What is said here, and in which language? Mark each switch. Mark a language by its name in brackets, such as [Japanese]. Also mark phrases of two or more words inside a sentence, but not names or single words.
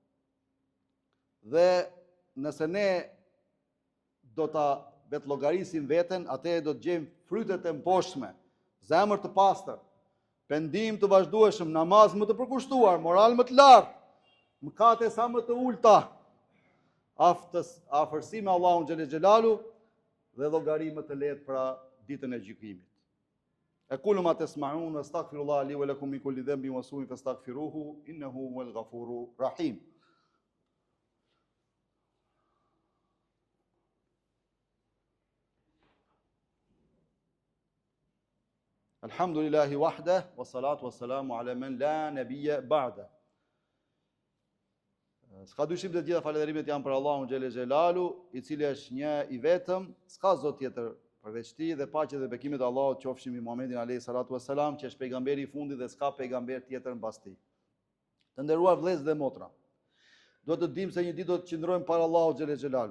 [Albanian] Dhe nëse ne do ta vetë llogarisim veten, atëherë do të gjejmë frytet e mposhtme, zemër të pastër, pendim të vazhdueshëm, namaz më të përkushtuar, moral më të lartë, mëkate sa më të ulta, afërsi me Allahun [Arabic] جل جلاله [Albanian] dhe llogari më të lehtë për ditën e gjykimit. [Arabic] أقول ما تسمعون أستغفر الله لي ولكم من كل ذنب وسوء فاستغفروه إنه هو الغفور الرحيم. الحمد لله وحده والصلاة والسلام على من لا نبي بعده. [Albanian] S'ka dyshim të gjitha falënderimet janë për Allahun [Arabic] جل جلاله, [Albanian] i cili është një i vetëm, s'ka zot tjetër përveç tij, dhe paqja dhe bekimet e Allahut qofshin mbi Muhamedit [Arabic] عليه الصلاة والسلام, [Albanian] që është pejgamberi i fundit dhe s'ka pejgamber tjetër mbas tij. Të nderuar vëllezër dhe motra, do të dimë se një ditë do të qëndrojmë para Allahut [Arabic] جل جلاله.